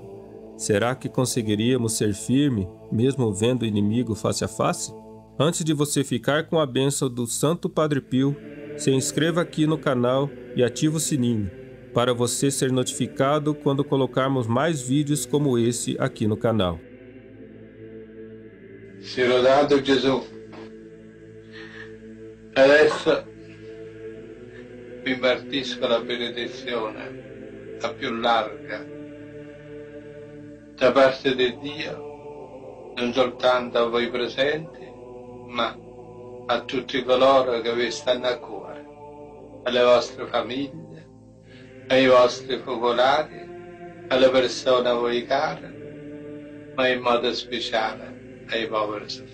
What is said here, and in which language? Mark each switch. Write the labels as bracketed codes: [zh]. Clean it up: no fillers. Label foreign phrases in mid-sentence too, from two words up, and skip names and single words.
[pt] Será que conseguiríamos ser firme, mesmo vendo o inimigo face a face? Antes de você ficar com a bênção do Santo Padre Pio, se inscreva aqui no canal e ative o sininho, para você ser notificado quando colocarmos mais vídeos como esse aqui no canal. [it] Sia lodato Gesù. Adesso vi impartisco la benedizione, la più larga, da parte di Dio, non soltanto a voi presenti, ma a tutti coloro che vi stanno a cuore, alle vostre famiglie, ai vostri focolari, alle persone a voi care, ma in modo speciale ai poveri sofferenti.